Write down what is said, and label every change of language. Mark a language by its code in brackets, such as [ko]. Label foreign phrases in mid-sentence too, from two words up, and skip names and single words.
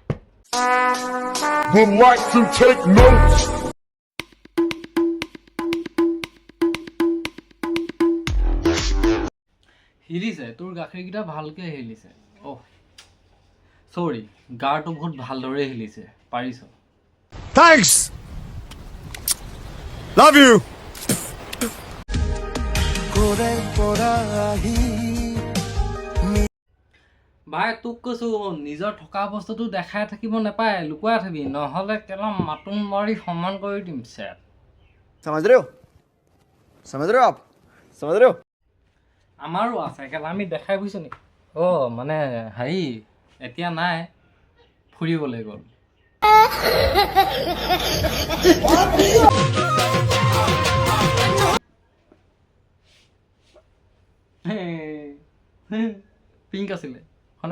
[as] হিলিছে তোৰ গাখীৰকেইটা ভালকৈ হিলিছে। অহ চৰি, গাৰটো বহুত ভালদৰে হিলিছে, পাৰিছ। [en] Thanks. Love you. [as] ভাই তোক কৈছোঁ নিজৰ থকা বস্তুটো দেখাই থাকিব নাপায়, লুকুৱাই থাকিবি, নহ'লে কেলা মাতুম মাৰি সমান কৰি দিম চেট। [hi] समझ रहे हो? समझ रहे हो आप? समझ रहे हो? [as] আমাৰো আছে কেলা, আমি দেখাই বুজিছোঁ নি। অ' মানে হেৰি এতিয়া নাই, ফুৰিবলৈ গ'ল। পিংক আছিলে হয়নে?